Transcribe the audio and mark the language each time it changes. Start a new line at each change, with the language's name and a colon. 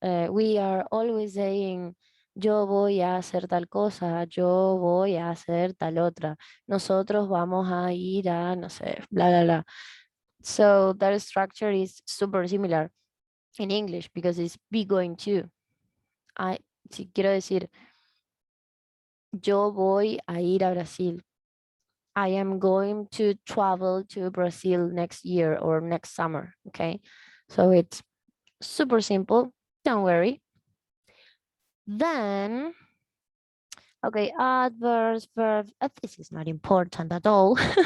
English: We are always saying
Spanish: yo voy a hacer tal cosa, yo voy a hacer tal otra, nosotros vamos a ir a, no sé, bla, bla, bla.
English: So that structure is super similar in English because it's be going to.
Spanish: Si quiero decir, yo voy a ir a Brasil.
English: I am going to travel to Brazil next year or next summer, okay? So it's super simple, don't worry. Then, okay, adverbs, verbs, this is not important at all.